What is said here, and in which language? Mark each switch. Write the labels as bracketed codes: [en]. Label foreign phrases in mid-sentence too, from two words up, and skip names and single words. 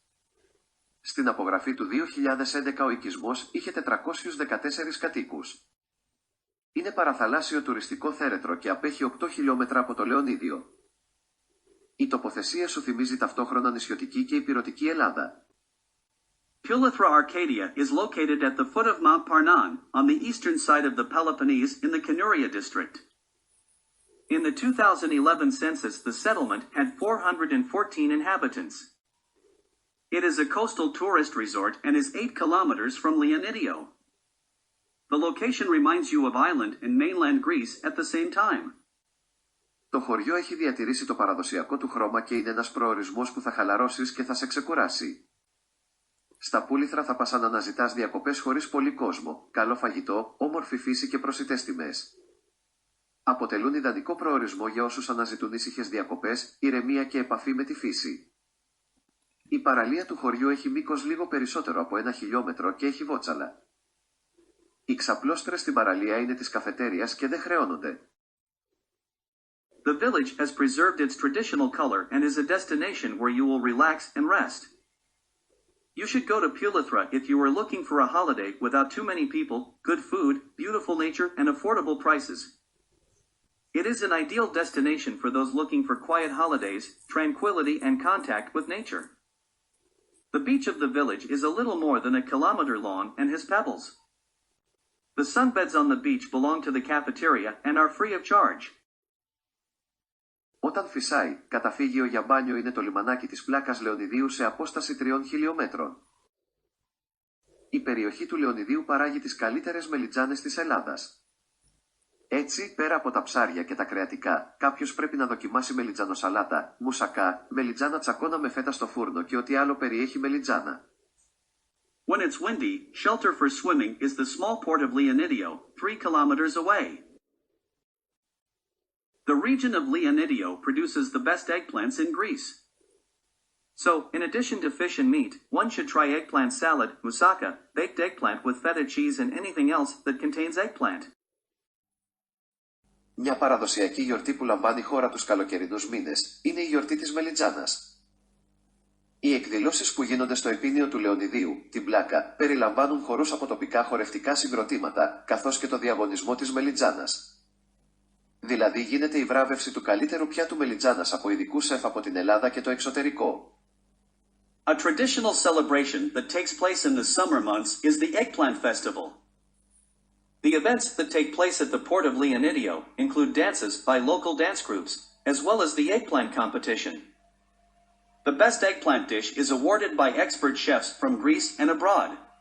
[el] Στην απογραφή του 2011 ο οικισμός είχε 414 κατοίκους. Είναι παραθαλάσσιο τουριστικό θέρετρο και απέχει 8 χιλιόμετρα από το Λεωνίδιο. Η τοποθεσία σου θυμίζει ταυτόχρονα νησιωτική και ηπειρωτική Ελλάδα. [en] Poulithra Arcadia is located at the foot of Mount Parnon, on the eastern side of the Peloponnese in the Kourouria district. In the 2011 census, the settlement had 414 inhabitants. It is a coastal tourist resort and is 8 kilometers from Leonidio. The location reminds you of Ireland and mainland Greece at the same time. [el] Το χωριό έχει διατηρήσει το παραδοσιακό του χρώμα και είναι ένας προορισμός που θα χαλαρώσεις και θα σε ξεκουράσει. Στα Πούλιθρα θα πας αν αναζητάς διακοπές χωρίς πολύ κόσμο, καλό φαγητό, όμορφη φύση και προσιτές τιμές. Αποτελούν ιδανικό προορισμό για όσους αναζητούν ήσυχες διακοπές, ηρεμία και επαφή με τη φύση. Η παραλία του χωριού έχει μήκος λίγο περισσότερο από 1 χιλιόμετρο και έχει βότσαλα. Οι ξαπλώστρες στην παραλία είναι της καφετέριας και δεν χρεώνονται. [en] The village has preserved its traditional color and is a destination where you will relax and rest. You should go to Pulithra if you are looking for a holiday without too many people, good food, beautiful nature, and affordable prices. It is an ideal destination for those looking for quiet holidays, tranquility, and contact with nature. The beach of the village is a little more than a kilometer long and has pebbles. The sunbeds on the beach belong to the cafeteria and are free of charge. [el] Όταν φυσάει, καταφύγιο για μπάνιο είναι το λιμανάκι της πλάκας Λεωνιδίου σε απόσταση 3 χιλιόμετρων. Η περιοχή του Λεωνιδίου παράγει τις καλύτερες μελιτζάνες της Ελλάδας. Έτσι, πέρα από τα ψάρια και τα κρεατικά, κάποιος πρέπει να δοκιμάσει μελιτζανοσαλάτα, μουσακά, μελιτζάνα τσακώνα με φέτα στο φούρνο και ό,τι άλλο περιέχει μελιτζάνα. [en] When it's windy, shelter for swimming is the small port of Leonidio, 3 kilometers away. The region of Leonidio produces the best eggplants in Greece. So, in addition to fish and meat, one should try eggplant salad, moussaka, baked eggplant with feta cheese and anything else that contains eggplant. [el] Μια παραδοσιακή γιορτή που λαμβάνει χώρα τους καλοκαιρινούς μήνες είναι η γιορτή της μελιτζάνας. Οι εκδηλώσεις που γίνονται στο επίνειο του Λεωνιδίου, την πλάκα, περιλαμβάνουν χορούς από τοπικά χορευτικά συγκροτήματα, καθώς και το διαγωνισμό της μελιτζάνας. Δηλαδή γίνεται η βράβευση του καλύτερου πιάτου μελιτζάνας από ειδικούς σεφ από την Ελλάδα και το εξωτερικό. [en] A traditional celebration that takes place in the summer months is the Eggplant Festival. The events that take place at the port of Leonidio include dances by local dance groups, as well as the eggplant competition. The best eggplant dish is awarded by expert chefs from Greece and abroad.